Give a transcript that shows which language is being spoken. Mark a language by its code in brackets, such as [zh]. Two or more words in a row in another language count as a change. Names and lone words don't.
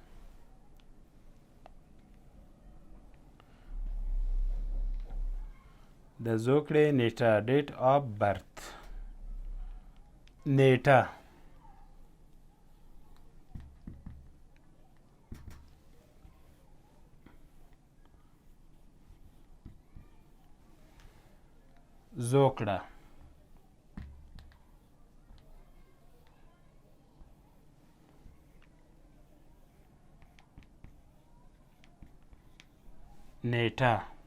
[ps] د زوکړې نیټه [en] date of birth [ps] نیټه زوکړه نیټه